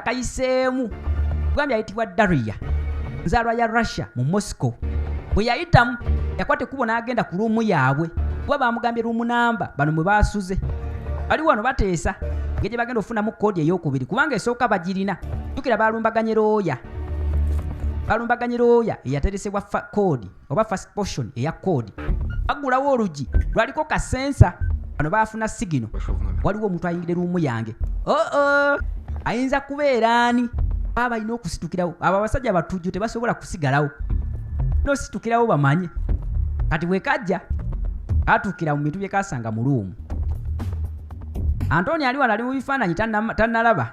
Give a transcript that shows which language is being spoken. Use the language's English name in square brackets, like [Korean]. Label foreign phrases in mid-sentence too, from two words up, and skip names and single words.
[Ganda] kayiseemu bwambi ayitibwa Daria nzaalwa ya Russia mu Moscow bwe yayitamu yakwata ekkubo n'agenda ku luumu yaabwe kuba bamugambye luumu namba bano mwe baasuze bali wano bateesa ngeri gye bagenda ofunamu koodi ey'okubiri kubanga esooka bagirina jjukira balumbaganye looya eyateresebwa koodi oba [English] first portion [Ganda] eya koodi bagulawo olugi lwaliko kasensa bano baafuna sigino [Russian] Пошел в номер. [Ganda] waliwo omuntu ayingire luumu yange ayinza kubeera ani baba balina okusitukirawo abo abasajja batujju tebasobola kusigalawo nositukirawo bamanye kati bwe kajja katuukira mu bintu bye kasanga mu luumu Antoni ali wano ali mu bifaananyi tannalaba